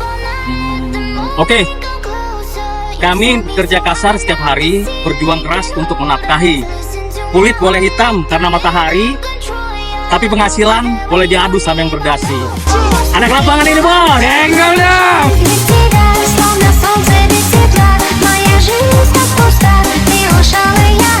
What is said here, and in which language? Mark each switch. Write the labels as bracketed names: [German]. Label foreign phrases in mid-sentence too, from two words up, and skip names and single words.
[Indonesian] Oke. Kami kerja kasar setiap hari, berjuang keras untuk menafkahi. Kulit boleh hitam karena matahari, tapi penghasilan boleh diadu sama yang berdasi. Anak lapangan ini bos, enggak dong. [Russian] Словно солнце без тепла, моя жизнь так пуста, не ушла